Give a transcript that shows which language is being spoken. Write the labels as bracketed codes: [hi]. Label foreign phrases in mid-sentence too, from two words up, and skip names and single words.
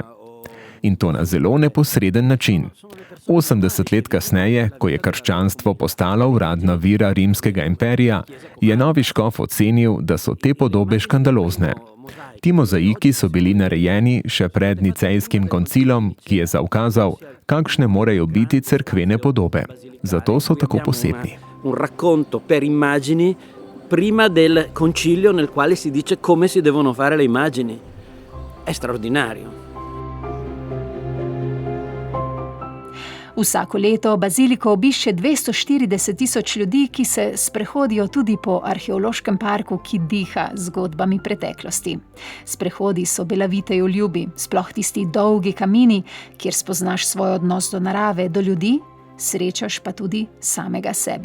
[sl] In to na zelo neposreden način. 80 let kasneje, ko je krščanstvo postalo uradna vera rimskega imperija, je novi škof ocenil, da so te podobe škandalozne. Ti mozaiki so bili narejeni še pred Nicejskim koncilom, ki je zaukazal, kakšne morajo biti cerkvene podobe. Zato so tako posebni. [it] Un racconto per immagini prima del concilio nel quale si dice come si devono fare le immagini. È straordinario. [sl] Vsako leto baziliko obišče 240.000 ljudi, ki se sprehodijo tudi po arheološkem parku, ki diha z zgodbami preteklosti. Sprehodi so Belaviteju ljubi, sploh tisti dolgi kamini, kjer spoznaš svoj odnos do narave, do ljudi, srečaš pa tudi samega sebe.